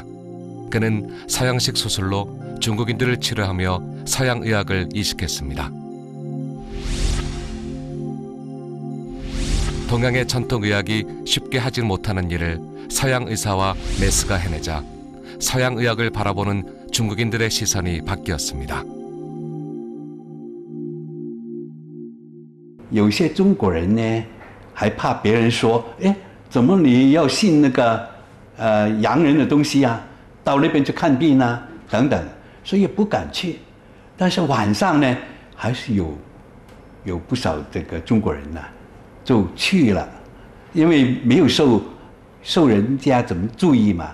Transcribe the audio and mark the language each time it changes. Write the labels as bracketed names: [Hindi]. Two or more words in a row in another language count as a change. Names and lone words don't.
[Korean] 그는 서양식 수술로 중국인들을 치료하며 서양 의학을 이식했습니다. 동양의 전통 의학이 쉽게 하지 못하는 일을 서양 의사와 메스가 해내자 서양 의학을 바라보는 중국인들의 시선이 바뀌었습니다. [Chinese] 有些中国人呢，还怕别人说，哎，怎么你要信那个洋人的东西啊？到那边去看病啊，等等，所以不敢去。但是晚上呢，还是有不少这个中国人呢，就去了，因为没有受人家怎么注意嘛。